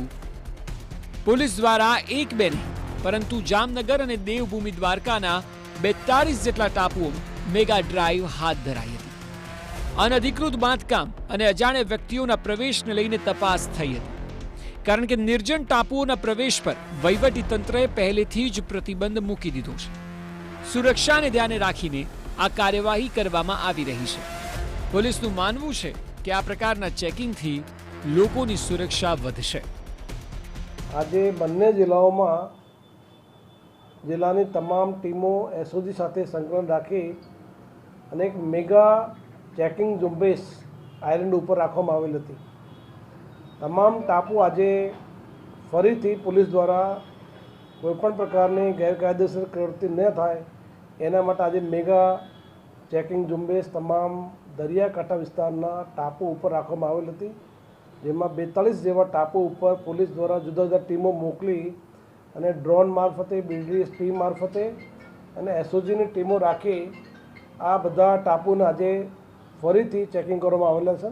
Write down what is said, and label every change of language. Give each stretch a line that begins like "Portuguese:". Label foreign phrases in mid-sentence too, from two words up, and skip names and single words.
Gujarati: પુલિસ દ્વારા એક બે નહીં પરંતુ જામનગર ઔર દેવભૂમિ, દ્વારકાના 42 જેટલા ટાપુઓ મેગા ડ્રાઇવ હાથ ધરાઈ હતી। અનધિકૃત બાંધકામ ઔર અજાણ્યા વ્યક્તિઓના પ્રવેશને લઈને તપાસ થઈ હતી, કારણ કે નિર્જન ટાપુઓના પ્રવેશ પર વહીવટી તંત્રએ પહેલેથી જ પ્રતિબંધ મૂકી દીધો છે। સુરક્ષાને ધ્યાને રાખીને આ કાર્યવાહી કરવામાં આવી રહી છે। પોલીસનું માનવું છે કે આ પ્રકારના ચેકિંગથી લોકોની સુરક્ષા વધશે। આજે બંને જિલ્લાઓમાં જિલ્લાની તમામ ટીમો એસઓજી સાથે સંકલન રાખી અને એક મેગા ચેકિંગ ઝુંબેશ આઇલેન્ડ ઉપર રાખવામાં આવેલ હતી। તમામ ટાપુ આજે ફરીથી પોલીસ દ્વારા કોઈપણ પ્રકારની ગેરકાયદેસર પ્રવૃત્તિ ન થાય એના માટે આજે મેગા ચેકિંગ ઝુંબેશ તમામ દરિયાકાંઠા વિસ્તારના ટાપુ ઉપર રાખવામાં આવેલ હતી, જેમાં 42 જેવા ટાપુ ઉપર પોલીસ દ્વારા જુદા જુદા ટીમો મોકલી અને ડ્રોન મારફતે, બીડીએસ ટીમ મારફતે અને એસઓજીની ટીમો રાખી આ બધા ટાપુને આજે ફરીથી ચેકિંગ કરવામાં આવેલા છે।